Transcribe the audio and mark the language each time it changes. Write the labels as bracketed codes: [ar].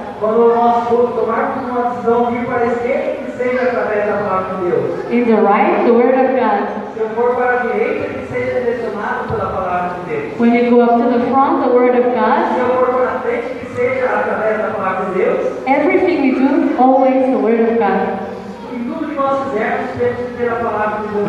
[pt] Quando nós tomarmos uma decisão de ir para a esquerda, que seja através da palavra de Deus. [en] In the right, the Word of God. [pt] Se eu for para a direita, que seja direcionado pela palavra de Deus. [en] When you go up to the front, the Word of God. [pt] Se eu for para a frente, que seja através da palavra de Deus. [en] Everything we do, always the Word of God. [pt] Em tudo que nós fizermos, temos que ter a palavra de Deus.